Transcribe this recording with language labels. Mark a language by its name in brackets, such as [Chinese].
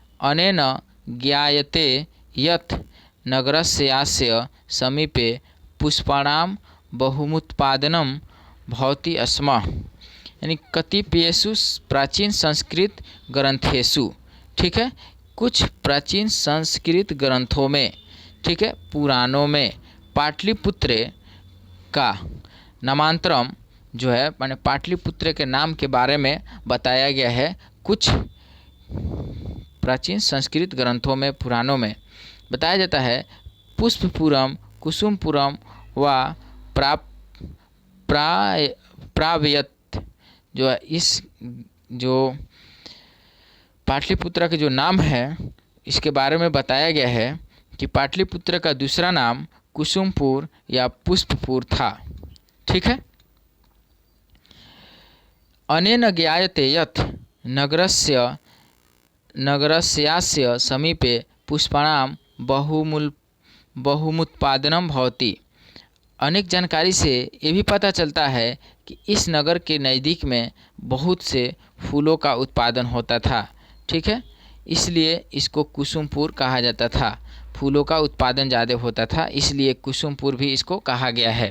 [Sanskrit] अनेन ज्ञायते यत् नगरस्यास्य समीपे पुष्पाणां बहुमुत्पादनं भवति स्म। यानी कतिपयेषु प्राचीन संस्कृत ग्रंथेषु, [Hindi] ठीक है, कुछ प्राचीन संस्कृत ग्रंथों में, ठीक है, पुराणों में पाटलिपुत्र का नामांतरम जो है, माने पाटलिपुत्र के नाम के बारे में बताया गया है। कुछ प्राचीन संस्कृत ग्रंथों में, पुराणों में बताया जाता है पुष्पपुरम, कुसुमपुरम व प्राव्यत जो है, इस जो पाटलिपुत्र के जो नाम है इसके बारे में बताया गया है कि पाटलिपुत्र का दूसरा नाम कुसुमपुर या पुष्पपुर था। ठीक है, [Sanskrit] अनेन ज्ञायते यत् नगरस्यास्य समीपे पुष्पाणां बहुमुत्पादनं भवति। [Hindi] अनेक जानकारी से ये भी पता चलता है कि इस नगर के नज़दीक में बहुत से फूलों का उत्पादन होता था। ठीक है, इसलिए इसको कुसुमपुर कहा जाता था। फूलों का उत्पादन ज़्यादा होता था, इसलिए कुसुमपुर भी इसको कहा गया है।